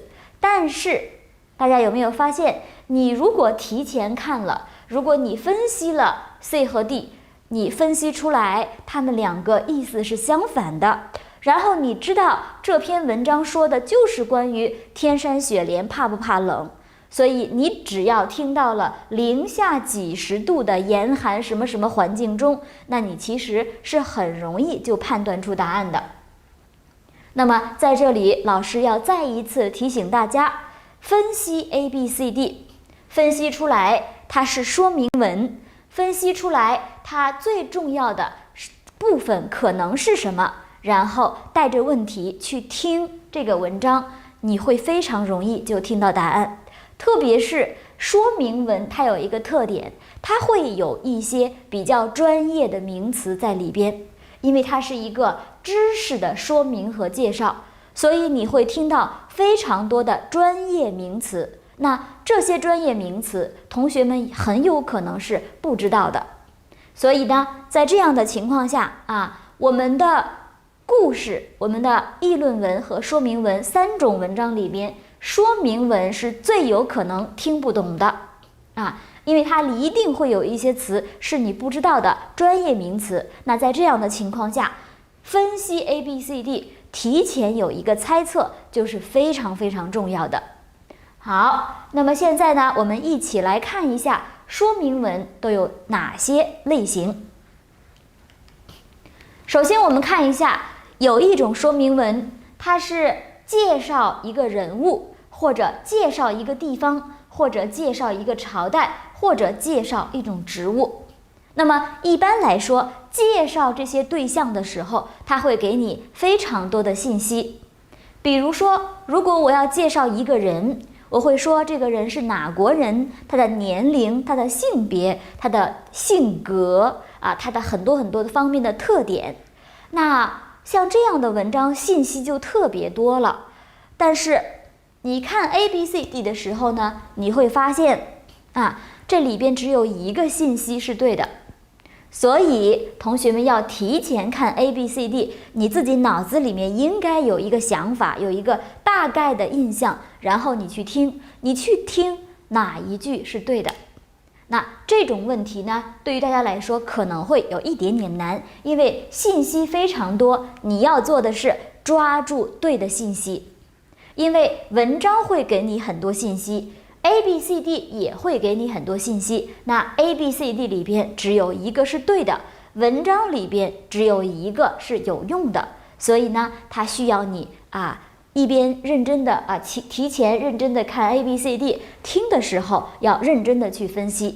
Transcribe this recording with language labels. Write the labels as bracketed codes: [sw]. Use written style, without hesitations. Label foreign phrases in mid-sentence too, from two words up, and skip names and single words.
[zh] 但是大家有沒有發現，你如果提前看了，如果你分析了 C 和 D， 你分析出來它們兩個意思是相反的，然後你知道這篇文章說的就是關於天山雪蓮怕不怕冷，所以你只要聽到了零下幾十度的嚴寒什麼什麼環境中，那你其實是很容易就判斷出答案的。那麼在這裡老師要再一次提醒大家，分析 A、B、C、D， 分析出來它是說明文，分析出来它最重要的部分可能是什麼，然後帶着問題去聽這個文章，你會非常容易就听到答案。特別是說明文，它有一個特點，它會有一些比較專業的名詞在裡邊，因為它是一個知識的說明和介紹，所以你會聽到非常多的專業名詞。那這些專業名詞，同學們很有可能是不知道的。所以呢，在這樣的情況下啊，我們的故事、我們的議論文和說明文三種文章裡邊，說明文是最有可能聽不懂的啊， 因為它一定會有一些詞是你不知道的專業名詞。那在這樣的情況下，分析 ABCD 提前有一個猜測就是非常非常重要的。好，那麼現在呢，我們一起來看一下說明文都有哪些類型。首先我們看一下，有一種說明文，它是介紹一個人物，或者介紹一個地方，或者介紹一個朝代，或者介紹一種植物。那麼一般來說，介紹這些對象的时候，它會給你非常多的信息。比如說，如果我要介紹一個人，我會說這個人是哪國人，他的年齡，他的性別，他的性格他的很多很多的方面的特點。那像這樣的文章信息就特別多了。但是你看 ABCD 的時候呢，你會發現這裡邊只有一個信息是對的。所以同學們要提前看 ABCD， 你自己腦子裡面應該有一個想法，有一個大概的印象，然後你去听哪一句是對的。那這種問題呢，對於大家來說可能會有一點點難，因為信息非常多，你要做的是抓住對的信息。因為文章會給你很多信息，ABCD 也會給你很多信息，那 ABCD 裡邊只有一個是對的，文章裡邊只有一個是有用的，所以呢，它需要你一邊認真的提前認真的看 ABCD， 聽的時候要認真的去分析。